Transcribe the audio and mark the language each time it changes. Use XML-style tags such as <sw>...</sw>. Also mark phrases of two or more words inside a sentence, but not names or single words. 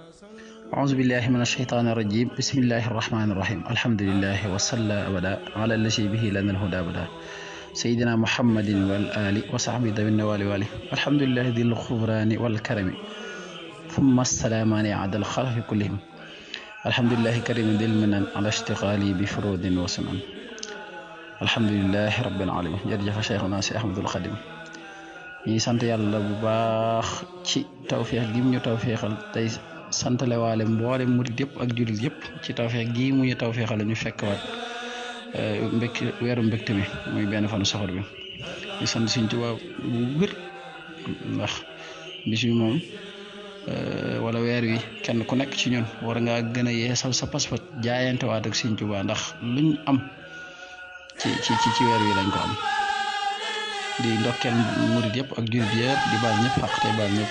<ar>أعوذ بالله من الشيطان الرجيم بسم الله الرحمن الرحيم الحمد لله وصلى أبدا على الذي به لنا الهدى أبدا سيدنا محمد والآل وصحبه ذوي النوال والي الحمد لله ذي الغفران والكرم ثم السلامان عدد الخلق كلهم الحمد لله كريم ذي المنن على اشتغالي بفروض وسنن الحمد لله رب العالمين</ar> <wo>jërëjëf Cheikhuna si Ahmadul Xadim ñi sant yàlla bu baax ci tawfeex gi ñu tawfeexal tey santale waale mboole murid yëpp ak jullit yëpp ci tawfeex gii mu ñu tawfeexal ñu fekk waat weeru mbégte mi muy benn fanu safar bi di sant Sëriñ Tuubaa bu wér ndax bis bi moom wala weer wi kenn ku nekk ci ñun war ngaa gën a yeesal sa pas-pas jaayante waat ak Sëriñ Tuubaa ndax luñ am ci weer wi lañ ko am di ndokkeel murid yëpp ak jullit yëpp di baal ñëpp xaq tey baal ñëpp</wo>